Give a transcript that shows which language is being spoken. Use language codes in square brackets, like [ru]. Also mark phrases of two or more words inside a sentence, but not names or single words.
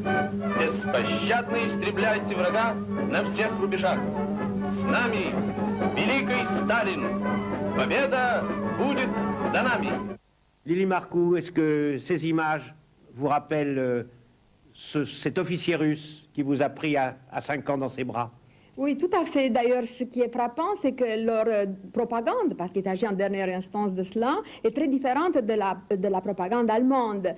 [ru] Беспощадно истребляйте врага на всех рубежах. С нами великий Сталин. Победа будет за нами. [fr] Lili Marcou, est-ce que ces images vous rappellent cet officier russe qui vous a pris à 5 ans dans ses bras? Oui, tout à fait. D'ailleurs, ce qui est frappant, c'est que leur propagande, parce qu'il s'agit en dernière instance de cela, est très différente de la propagande allemande.